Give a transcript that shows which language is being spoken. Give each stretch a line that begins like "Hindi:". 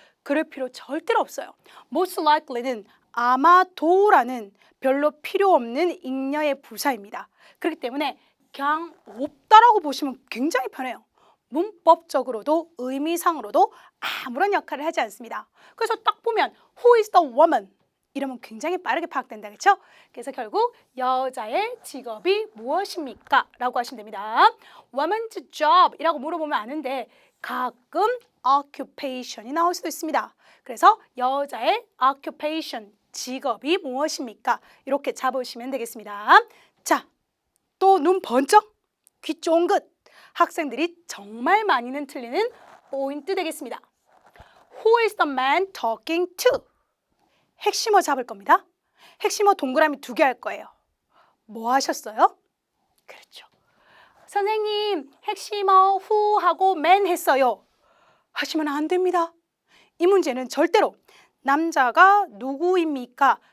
Korean: 그럴 필요 절대로 없어요. most likely는 아마도라는 별로 필요 없는 잉여의 부사입니다. 그렇기 때문에 그냥 없다라고 보시면 굉장히 편해요. 문법적으로도 의미상으로도 아무런 역할을 하지 않습니다. 그래서 딱 보면
English: Who is the woman?
Korean: 이러면 굉장히 빠르게 파악된다. 그렇죠? 그래서 결국 여자의 직업이 무엇입니까? 라고 하시면 됩니다. Woman's job 이라고 물어보면 아는데 가끔 occupation이 나올 수도 있습니다. 그래서 여자의 occupation, 직업이 무엇입니까? 이렇게 잡으시면 되겠습니다. 자, 또 눈 번쩍, 귀 쫑긋. 학생들이 정말 많이는 틀리는 포인트 되겠습니다.
English: Who is the man talking to?
Korean: 핵심어 잡을 겁니다. 핵심어 동그라미 2개 할 거예요. 뭐 하셨어요? 그렇죠. 선생님, 핵심어 who하고 man 했어요. 하시면 안 됩니다. 이 문제는 절대로 남자가 누구입니까?